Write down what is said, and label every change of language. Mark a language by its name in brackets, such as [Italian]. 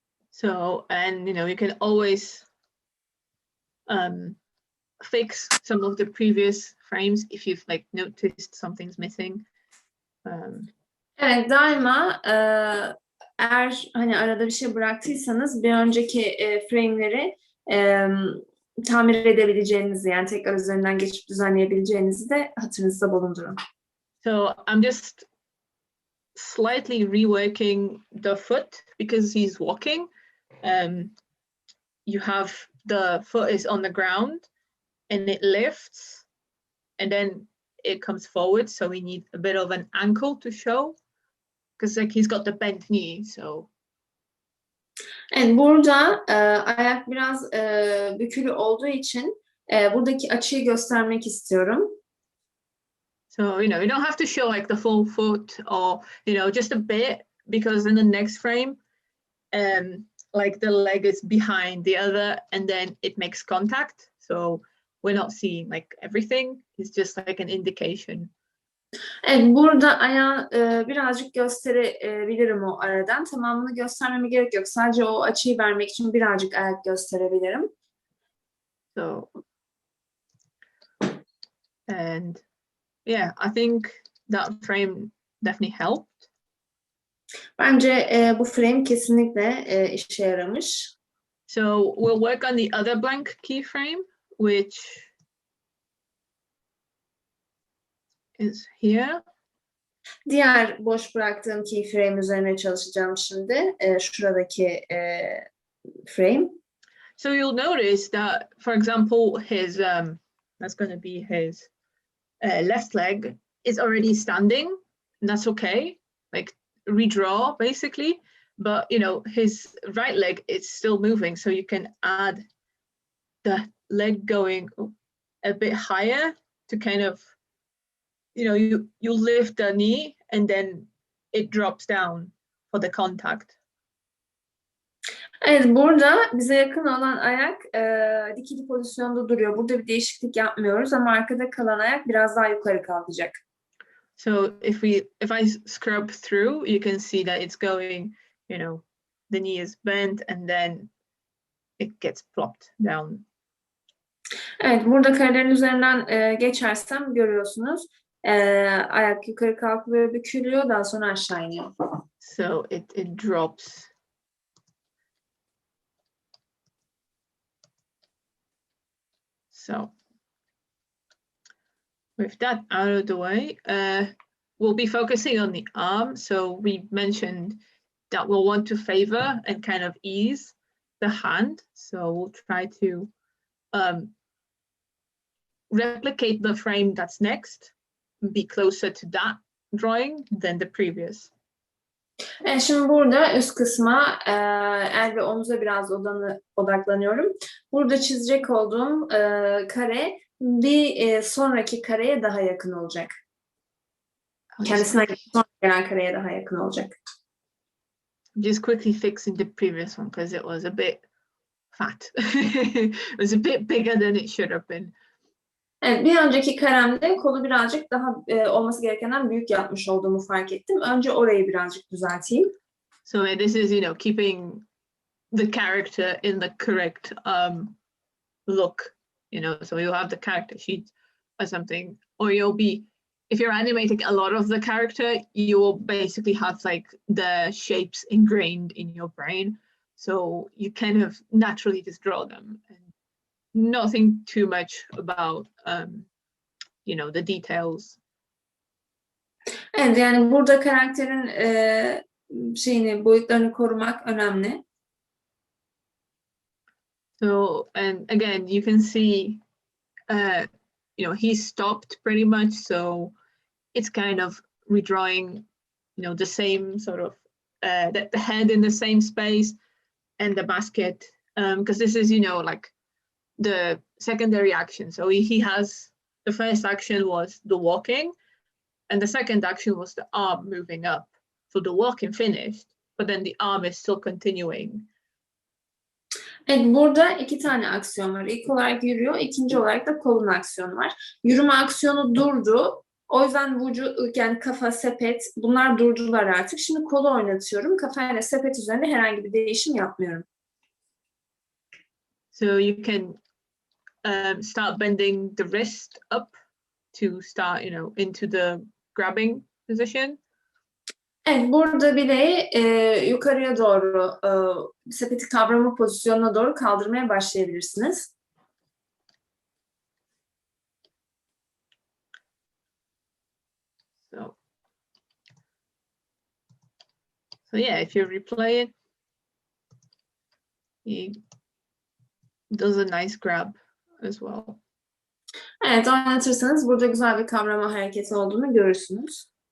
[English] So, and you know, you can always fix some of the previous frames if you've like noticed something's missing. [Turkish] Evet, daima eğer hani arada bir şey bıraktıysanız bir önceki frame'leri tamir edebileceğinizi, yani tekrar üzerinden geçip düzenleyebileceğinizi de hatırınızda bulundurun. [English] So I'm just slightly reworking the foot because he's walking. You have the foot is on the ground and it lifts and then it comes forward. So we need a bit of an ankle to show because like he's got the bent knee. So [Turkish] Evet, burada ayak biraz bükülü olduğu için buradaki açıyı göstermek istiyorum. [English] So, you know, you don't have to show like the full foot or, you know, just a bit because in the next frame, like the leg is behind the other and then it makes contact. So we're not seeing like everything. It's just like an indication. [Turkish] Evet, burada ayağı birazcık gösterebilirim o aradan. Tamamını göstermeme gerek yok. Sadece o açıyı vermek için birazcık ayak gösterebilirim. [English] So, and yeah, I think that frame definitely helped. [Turkish] Bence bu frame kesinlikle işe yaramış. [English] So we'll work on the other blank keyframe, which is here. [Turkish] Diğer boş bıraktığım keyframe üzerine çalışacağım şimdi. Şuradaki frame. [English] So you'll notice that, for example, his that's going to be his left leg is already standing, and that's okay. Like redraw basically, but you know his right leg is still moving, so you can add the leg going a bit higher to kind of, you know, you lift the knee and then it drops down for the contact. [Turkish] Evet, burada bize yakın olan ayak dikili pozisyonda duruyor. Burada bir değişiklik yapmıyoruz ama arkada kalan ayak biraz daha yukarı kalkacak. [English] So if I scrub through, you can see that it's going, you know, the knee is bent and then it gets plopped down. [Turkish] Evet, burada karelerin üzerinden geçersem görüyorsunuz. Ayak yukarı kalkıyor, bükülüyor, daha sonra aşağı iniyor. [English] So it drops. So with that out of the way, we'll be focusing on the arm. So we mentioned that we'll want to favor and kind of ease the hand. So we'll try to replicate the frame that's next, be closer to that drawing than the previous. [Turkish] Şimdi burada üst kısma el ve omuza biraz odaklanıyorum. Burada çizecek olduğum kare bir sonraki kareye daha yakın olacak. Kendisinden sonra gelen kareye daha yakın olacak. [English] Just quickly fixing the previous one because it was a bit fat. It was a bit bigger than it should have been. [Turkish] Evet, bir önceki karemde kolu birazcık daha olması gerekenden büyük yapmış olduğumu fark ettim. Önce orayı birazcık düzelteyim. [English] So this is, you know, keeping the character in the correct look, you know, so you'll have the character sheet or something, or you'll be, if you're animating a lot of the character, you will basically have like the shapes ingrained in your brain. So you kind of naturally just draw them and nothing too much about the details. [Turkish] Evet, yani burada karakterin boyutlarını korumak önemli. [English] So, and again, you can see, he stopped pretty much. So it's kind of redrawing, the same sort of, the head in the same space and the basket. Because this is, like the secondary action. So he has, the first action was the walking, and the second action was the arm moving up. So the walking finished, but then the arm is still continuing. [Turkish] Evet, burada 2 tane aksiyon var. İlk olarak yürüyor, ikinci olarak da kolun aksiyonu var. Yürüme aksiyonu durdu. O yüzden vücut, yani kafa, sepet bunlar durdular artık. Şimdi kolu oynatıyorum. Kafayla sepet üzerinde herhangi bir değişim yapmıyorum. [English] So you can start bending the wrist up to start, into the grabbing position. [Turkish] Evet, burada bileği yukarıya doğru, sepeti kavrama pozisyonuna doğru kaldırmaya başlayabilirsiniz. [English] So yeah, if you replay it, he does a nice grab as well. [Turkish] Evet, oynatırsanız burada güzel bir kavrama hareketi olduğunu görürsünüz.